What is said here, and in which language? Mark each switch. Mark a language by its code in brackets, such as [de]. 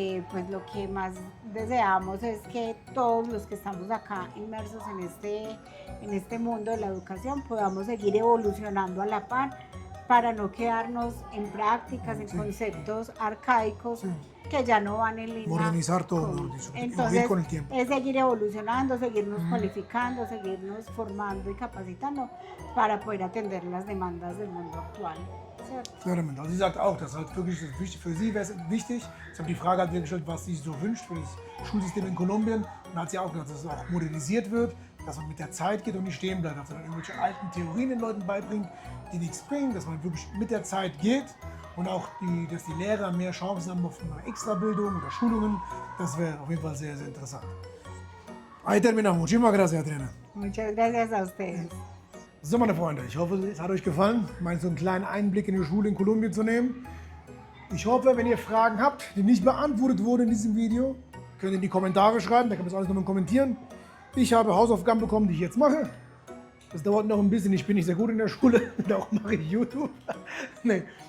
[es] pues lo que más deseamos es que todos los que estamos acá inmersos en este mundo de la educación podamos seguir evolucionando a la par para no quedarnos en prácticas, en conceptos arcaicos que ya no van en línea. Modernizar todo, con- ir Entonces, con el tiempo. es seguir evolucionando, seguirnos cualificando, seguirnos formando y capacitando para poder atender las demandas del mundo actual. ¿Cierto? Claramente. [de] Also sie sagt auch, das ist halt wirklich das wichtig, für sie wäre es wichtig. Ich habe die Frage halt gestellt, was sie sich so wünscht für das Schulsystem in Kolumbien. Und da hat sie auch gesagt, dass es auch modernisiert wird, dass man mit der Zeit geht und nicht stehen bleibt, dass man irgendwelche alten Theorien den Leuten beibringt, die nichts bringen, dass man wirklich mit der Zeit geht und auch dass die Lehrer mehr Chancen haben auf eine Extrabildung oder Schulungen. Das wäre auf jeden Fall sehr, sehr interessant. [es] Ahí terminamos. Muchísimas gracias, Adriana. Muchas gracias a ustedes. [de] So, meine Freunde, ich hoffe, es hat euch gefallen, mal so einen kleinen Einblick in die Schule in Kolumbien zu nehmen. Ich hoffe, wenn ihr Fragen habt, die nicht beantwortet wurden in diesem Video, könnt ihr in die Kommentare schreiben, da kann man das alles nochmal kommentieren. Ich habe Hausaufgaben bekommen, die ich jetzt mache. Das dauert noch ein bisschen, ich bin nicht sehr gut in der Schule, darum mache ich YouTube. Nee.